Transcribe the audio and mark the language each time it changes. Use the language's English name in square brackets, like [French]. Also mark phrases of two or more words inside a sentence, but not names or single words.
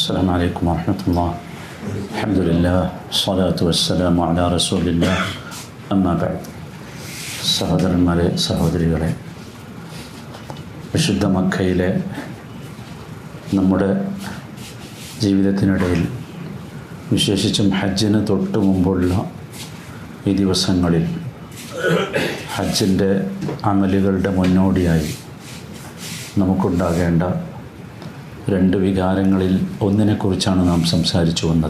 [Arabic] السلام عليكم ورحمة الله. الحمد لله والصلاة والسلام على رسول الله. أما بعد. [Malayalam] സഹോദരന്മാരെ, സഹോദരികളെ, വിശുദ്ധ മക്കയിലെ നമ്മുടെ ജീവിതത്തിനിടയിൽ, വിശേഷിച്ചും ഹജ്ജിന് തൊട്ട് മുമ്പുള്ള ഈ ദിവസങ്ങളിൽ ഹജ്ജിൻ്റെ അമലുകളുടെ മുന്നോടിയായി നമുക്കുണ്ടാകേണ്ട രണ്ട് വികാരങ്ങളിൽ ഒന്നിനെക്കുറിച്ചാണ് നാം സംസാരിച്ചു വന്നത്.